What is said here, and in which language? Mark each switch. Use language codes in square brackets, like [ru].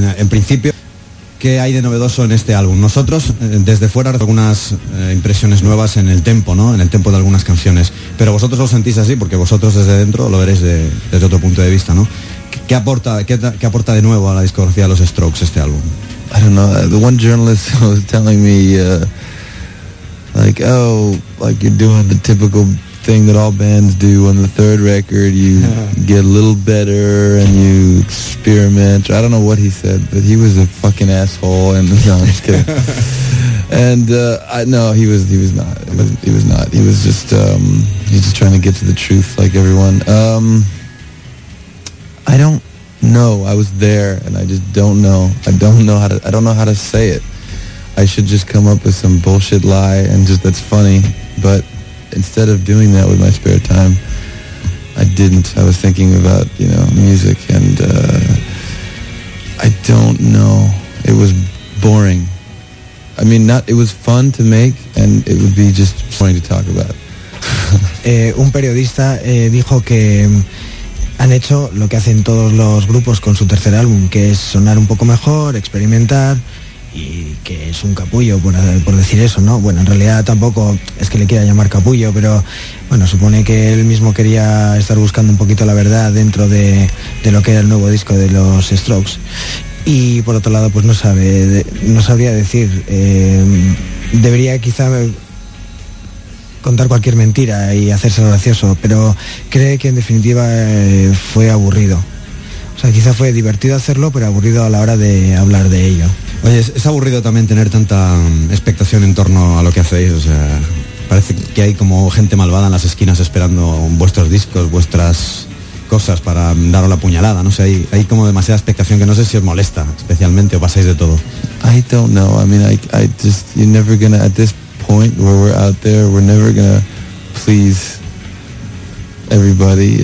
[es] En principio, ¿qué hay de novedoso en este álbum? Nosotros, desde fuera, algunas impresiones nuevas en el tempo, ¿no? En el tempo de algunas canciones. Pero vosotros lo sentís así, porque vosotros desde dentro lo veréis desde otro punto de vista, ¿no? ¿Qué aporta de nuevo a la discografía de Los Strokes este álbum? [en] I don't know. The one journalist was telling me, like, oh, like you're doing the typical thing that all bands do on the third record. You get a little better and you experiment. I don't know what he said, but he was a fucking asshole. And no, I'm just kidding. And he was not. He was just he's just trying to get to the truth, like everyone. I don't know. I was there, and I just don't know. I don't know how to say it. I should just come up with some bullshit lie and just that's funny. But instead of doing that with my spare time, I didn't. I was thinking about, you know, music, and I don't know. It was boring. I mean, not. It was fun to make, and it would be just funny to talk about. [es] Un periodista dijo que han hecho lo que hacen todos los grupos con su tercer álbum, que es sonar un poco mejor, experimentar. Y que es un capullo por decir eso, ¿no? Bueno, en realidad tampoco es que le quiera llamar capullo, pero bueno, supone que él mismo quería estar buscando un poquito la verdad dentro de lo que era el nuevo disco de los Strokes. Y por otro lado, pues no sabría decir, debería quizá contar cualquier mentira y hacerse gracioso, pero cree que en definitiva fue aburrido. O sea, quizá fue divertido hacerlo, pero aburrido a la hora de hablar de ello. Oye, es aburrido también tener tanta expectación en torno a lo que hacéis. O sea, parece que hay como gente malvada en las esquinas esperando vuestros discos, vuestras cosas para daros la puñalada. No sé, hay como demasiada expectación que no sé si os molesta especialmente o pasáis de todo. [en] I don't know. I mean, I just, you're never gonna, at this point where we're out there, we're never gonna please everybody.